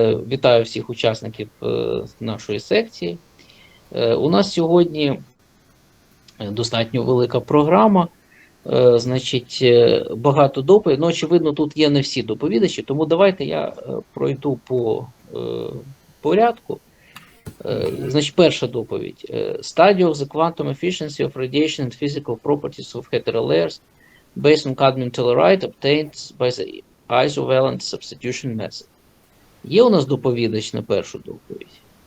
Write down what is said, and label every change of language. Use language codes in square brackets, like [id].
[uk] Вітаю всіх учасників нашої секції. У нас сьогодні достатньо велика програма, значить, багато доповідей. Ну, очевидно, тут є не всі доповідачі, тому давайте я пройду по порядку. Значить, перша доповідь. [en] Study of the quantum efficiency of radiation and physical properties of heterolayers based on cadmium telluride obtained by the isovalent substitution method. [uk] Є у нас доповідач на першу доповідь?